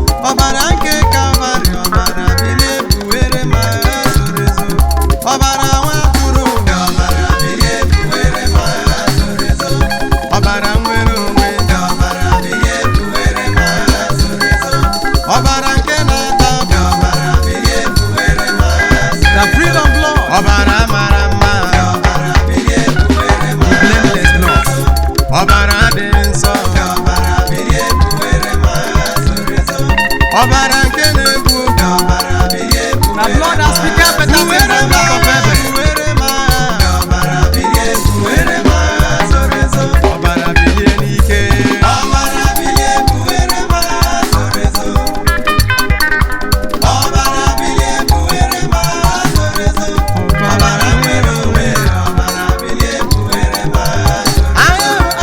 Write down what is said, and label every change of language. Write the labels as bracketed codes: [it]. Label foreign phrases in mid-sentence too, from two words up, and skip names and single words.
[ig] Ọbara nke Kalvarị, ọbara bilie, buwere m agha zoro ezo. Ọbara nwa atụrụ, ọbara bilie, buwere m agha zoro ezo. Ọbara nwere onwe, ọbara bilie, buwere m agha zoro ezo. Ọbara nke na-ata, ọbara bilie, buwere m agha zoro ezo. [en] The freedom blood. [ig] Ọbara mara mma. Ọbara bilie, buwere m agha zoro ezo. [en] Blameless blood. [ig] Ọbara dị nsọ. Ọbara bilie, buwere m agha zoro ezo. Ọbara nke na-egbu oge. Ọbara bilie, buwere m agha. [en] The blood that speaketh better things than the blood of Abel. [ig] Buwere m agha. Ọbara bilie, buwere m agha zoro ezo. Ọbara bilie n'ike. Ọbara bilie, buwere m agha zoro ezo. Ọbara bilie, buwere m agha zoro ezo. Ọbara nwere onwe, ọbara bilie, buwere m agha zoro ezo.